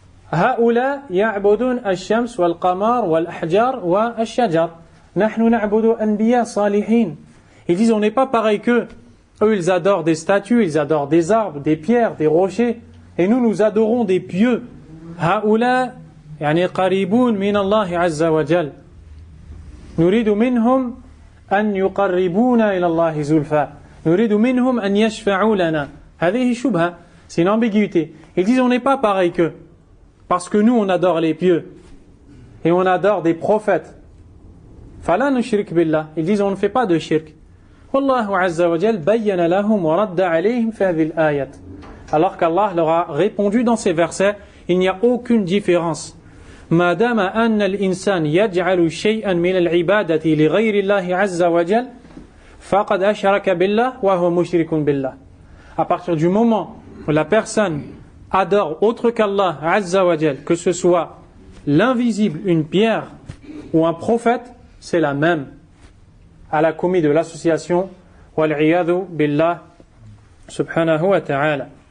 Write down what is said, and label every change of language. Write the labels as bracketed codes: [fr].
[ar] هؤلاء يعبدون الشمس والقمر والأحجار والشجر نحن نعبد أنبياء صالحين. [fr] Ils disent on n'est pas pareil qu'eux. Eux ils adorent des statues, ils adorent des arbres, des pierres, des rochers, et nous adorons des pieux. [ar] هؤلاء يعني قريبون من الله عز وجل نريد منهم أن يقربونا إلى الله زلفى نريد منهم أن يشفعوا لنا. هذه شبهة, [fr] c'est une ambiguïté. Ils disent on n'est pas pareil qu'eux parce que nous on adore les pieux et on adore des prophètes. [ar] فلا نشرك بالله. [fr] Ils disent on ne fait pas de shirk. [ar] والله عز وجل بين لهم ورد عليهم في هذه الآية. [fr] Alors qu'Allah leur a répondu dans ces versets, il n'y a aucune différence. [ar] ما دام أن الإنسان يجعل شيئا من العبادة لغير الله عز وجل فقد أشرك بالله وهو مشرك بالله. [fr] À partir du moment où la personne adore autre qu'Allah Azza wa Jal, que ce soit l'invisible, une pierre ou un prophète, c'est la même. Elle a commis de l'association wal-iyadhu billah subhanahu wa ta'ala.